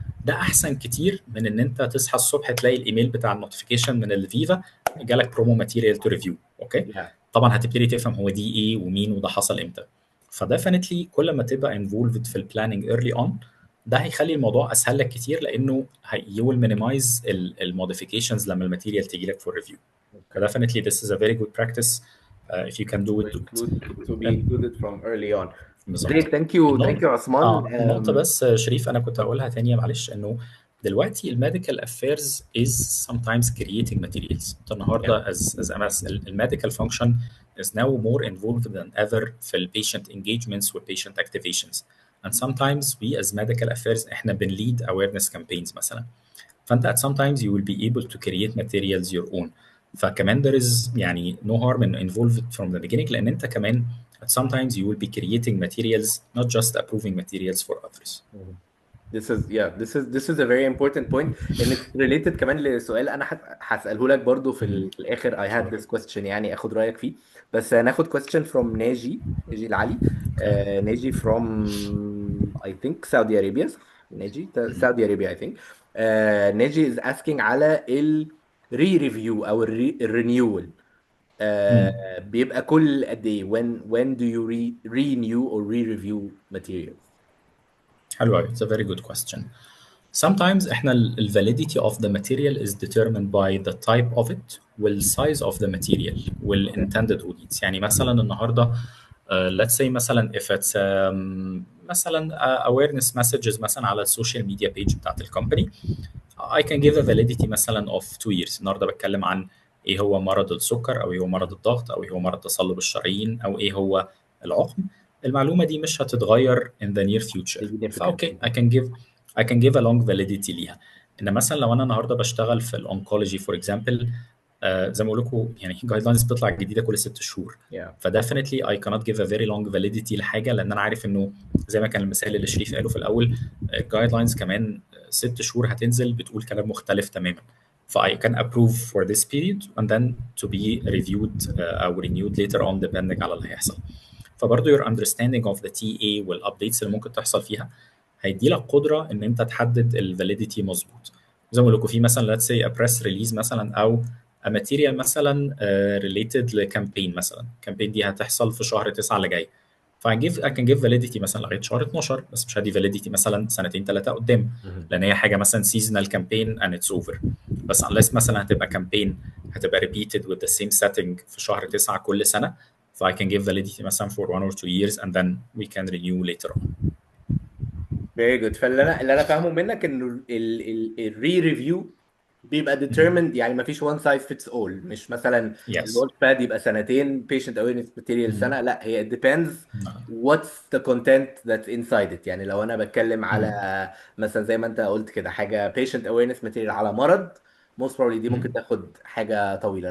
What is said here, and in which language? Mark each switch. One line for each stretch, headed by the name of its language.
Arabic: ده احسن كتير من ان انت تصحى الصبح تلاقي الايميل بتاع النوتيفيكيشن من الفيفا جالك برومو ماتيريال تو ريفيو.
English: Okay. Yeah.
Arabic: طبعا هتبتدي تفهم هو دي ايه ومين وده حصل امتى. فديفنتلي كل ما تبقى انفولفد في البلاننج ايرلي اون ده هيخلي الموضوع اسهل لك كتير، لانه
English: you will minimize
Arabic: الموديفيكيشنز لما الماتيريال تيجي لك فور ريفيو.
English: Okay. فديفنتلي this is a very good practice. If you can do to it do it. include to be included from early on. Great.
Arabic: بالظبط.
English: Thank
Arabic: النقطة
English: you عثمان.
Arabic: النقطة بس شريف أنا كنت هقولها تانية معلش، إنه دلوقتي الميديكال افيرز
English: is sometimes creating materials.
Arabic: أنت
English: Yeah. النهاردة as MS الميديكال function is now more involved than ever في ال patient engagements و patient activations. And sometimes we as medical affairs إحنا بنlead awareness campaigns مثلا. فانت at sometimes you will be able to create materials your own. فكمان there is يعني no harm in involved from the beginning،
Arabic: لان انت كمان
English: But sometimes you will be creating materials, not just approving materials for others. Mhm. This is a very important point and it's related
Arabic: كمان لسؤال انا هسأله لك برضو في الاخر.
English: I had Sure. this question
Arabic: يعني اخد رأيك فيه. بس هناخد
English: question from
Arabic: ناجي العلي.
English: Okay. ناجي from I think Saudi Arabia.
Arabic: صح؟
English: ناجي Saudi Arabia I think. ناجي is asking على ال re-review او الرينيول.
Arabic: بيبقى كل قد ايه
English: when do you renew or re-review materials.
Arabic: حلو قوي.
English: It's a very good question. Sometimes
Arabic: احنا ال
English: validity of the material is determined by the type of it وال size of the material وال Okay. intended audience.
Arabic: يعني مثلا النهارده let's say مثلا if it's مثلا awareness messages مثلا على السوشيال ميديا بيج بتاعت الكومباني
English: I can give a validity
Arabic: مثلا
English: of 2 years.
Arabic: النهارده بتكلم عن ايه هو مرض السكر او ايه هو مرض الضغط او ايه هو مرض تصلب الشرايين او ايه هو العقم. المعلومه دي مش هتتغير
English: in the near future.
Arabic: فاوكي
English: significantly. I can give a long validity
Arabic: ليها. ان مثلا لو انا النهارده بشتغل في الاونكولوجي فور اكزامبل زي ما بقول لكم يعني جايد لاينز بتطلع جديده كل 6 شهور.
English: Yeah.
Arabic: فديفنتلي
English: I cannot give a very long validity
Arabic: لحاجه لان انا عارف انه زي ما كان المثال اللي شريف قاله في الاول الجايد لاينز كمان 6 شهور هتنزل بتقول كلام مختلف تماما.
English: ف I can approve for this period and then to be reviewed أو renewed later on depending
Arabic: على اللي هيحصل. فبرضه
English: your understanding of the TA
Arabic: والابديتس اللي ممكن تحصل فيها هيدي لك قدره ان انت تحدد الفاليديتي مظبوط. زي ما بقول لكم في مثلا
English: let's say a press release
Arabic: مثلا او
English: a material
Arabic: مثلا related لكامبين مثلا. الكامبين دي هتحصل في شهر 9 اللي جاي.
English: I can give validity
Arabic: مثلا لغايه شهر 12 بس مش هدي validity مثلا سنتين ثلاثه قدام Mhm. لان هي حاجه مثلا
English: seasonal campaign and it's over.
Arabic: بس unless مثلا هتبقى campaign هتبقى
English: repeated with the same setting
Arabic: في شهر 9 كل سنه.
English: So I can give validity مثلا for 1 or 2 years and then we can renew later on. Very good.
Arabic: اللي انا فاهمه منك انه الري ريفيو بيبقى determined يعني ما فيش
English: one size fits all.
Arabic: مش مثلا
English: Yes.
Arabic: اللونش باد يبقى سنتين patient awareness material سنه. لا هي
English: it depends what's the content that's inside it.
Arabic: يعني لو انا بتكلم على مثلا زي ما انت قلت كده حاجه patient awareness material على مرض most probably دي ممكن تاخد حاجه طويله.